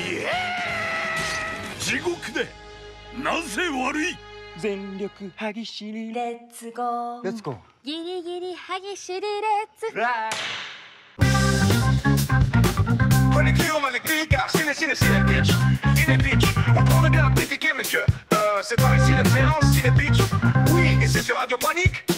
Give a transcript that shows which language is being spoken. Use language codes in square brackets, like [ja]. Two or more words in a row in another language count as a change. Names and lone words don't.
[ja] 地獄でなぜ悪い。全力歯ぎしりレッツゴー。レッツゴー。ギリギリ歯ぎしりレッツ。 [fr] Connectez-vous avec les gars, Ciné Pitch. Ciné Pitch, on prend le bien Critique Image. C'est par ici la séance Ciné Pitch. Oui, et c'est sur Radio Panique.